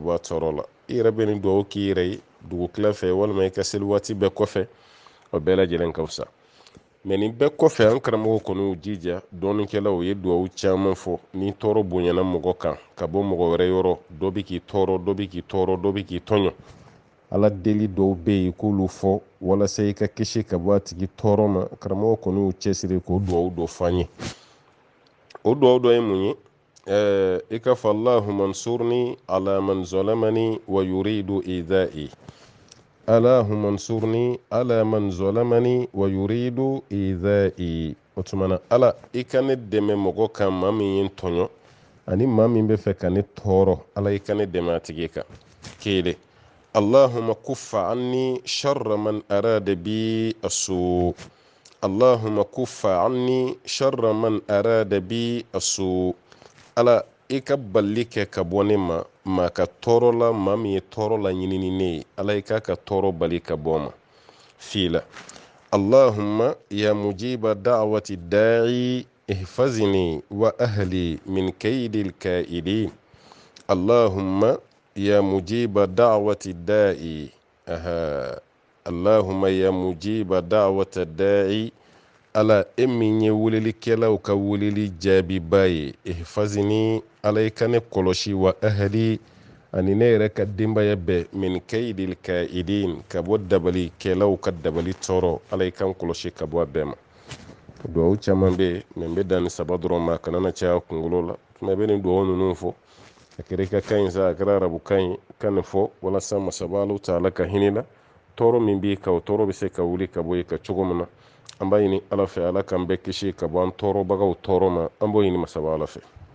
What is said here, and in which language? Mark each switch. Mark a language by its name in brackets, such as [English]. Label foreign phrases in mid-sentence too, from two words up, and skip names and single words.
[Bambara] bɔ a tɔɔrɔ la i yɛrɛ bɛ nin dugawu k'i yɛrɛ ye dugukila fɛ walima i ka seli waati bɛɛ kɔfɛ o bɛɛ lajɛlen ka fisa mɛ nin bɛɛ kɔfɛ an karamɔgɔ kɔni y'u jija dɔɔnikɛlaw ye dugawu caman fɔ ni tɔɔrɔ bonyana mɔgɔ kan ka bɔ mɔgɔ wɛrɛ yɔrɔ dɔ bɛ k'i tɔɔrɔ dɔ bɛ k'i tɔɔrɔ dɔ bɛ k'i tɔɲɔ ala deli dɔw bɛ yen k'olu fɔ walasa i ka kisi ka bɔ a tigi tɔɔrɔ ma karamɔgɔ kɔni y'u cɛsiri k'o dugawu dɔ f'an ye o dugawu dɔ ye mun ye i ka fɔ [Arabic] اللهم انصرني على من ظلمني ويريد إيذائي اللهم انصرني على من ظلمني ويريد إيذائي [Bambara] o tuma na ala i ka ne dɛmɛ mɔgɔ kan maa min ye n tɔɲɔ ani maa min bɛ fɛ ka ne tɔɔrɔ ala i ka ne dɛmɛ a tigi kan kelen [Arabic] اللهم كف عني شر من أراد بي السوء اللهم كف عني شر من أراد بي السوء [Bambara] ala i ka bali kɛ ka bɔ ne ma maa ka tɔɔrɔ la maa min ye tɔɔrɔ la ɲinini ne ye ala i ka tɔɔrɔ bali ka bɔ ma fila [Arabic] اللهم يا مجيب دعوة الداعي احفظني وأهلي من كيد الكائدين اللهم يا مجيب دعوة الداعي اللهم يا مجيب دعوة الداعي [Bambara] ala e min ye welelikɛlaw ka weleli jaabiba ye ihfazini ala i ka ne kɔlɔsi [Arabic] وأهلي [Bambara] ani ne yɛrɛ ka denbaya bɛɛ [Arabic] من كيد الكائدين [Bambara] ka bɔ dabalikɛlaw ka dabali tɔɔrɔ ala i kan kɔlɔsi ka bɔ a bɛɛ ma duwawu caman bɛ yen bɛ dan ni saba dɔrɔn ma kana na caya kunkolo la tuma bɛ nin duwawu ninnu fɔ a kɛra i ka kan in sa a kɛra arabu kan in ka nin fɔ walasa masaba [Arabic] الله تعالى [Bambara] ka hinɛ la tɔɔrɔ min b'i kan o tɔɔrɔ bɛ se ka wuli ka bɔ i kan cogo min na an b'a ɲini ala fɛ ala k'an bɛɛ kisi ka bɔ an tɔɔrɔbagaw tɔɔrɔ ma an b'o ɲini masaba ala fɛ